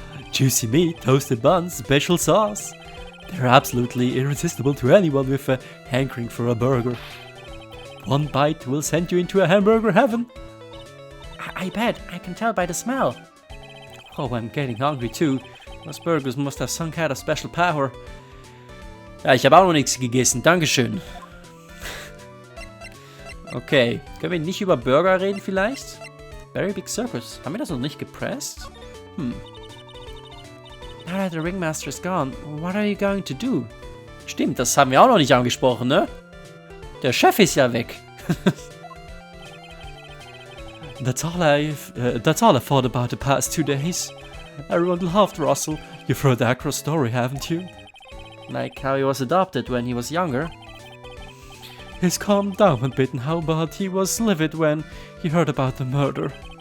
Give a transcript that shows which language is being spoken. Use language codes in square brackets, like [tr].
[en] Juicy meat, toasted buns, special sauce. They're absolutely irresistible to anyone with a hankering for a burger. One bite will send you into a hamburger heaven. I bet. I can tell by the smell. Oh, I'm getting hungry too. Those burgers must have some kind of special power. [de] Ja, ich habe auch noch nichts gegessen. Dankeschön. Okay, können wir nicht über Burger reden vielleicht? Very Big Circus. Haben wir das noch nicht gepresst? [en] Now that the ringmaster is gone, what are you going to do? [de] Stimmt, das haben wir auch noch nicht angesprochen, ne? Der Chef ist ja weg. [en] That's all I thought about the past 2 days. Everyone laughed, Russell. You've heard the Acro story, haven't you? Like how he was adopted when he was younger. He's calmed down a bit now, but he was livid when he heard about the murder.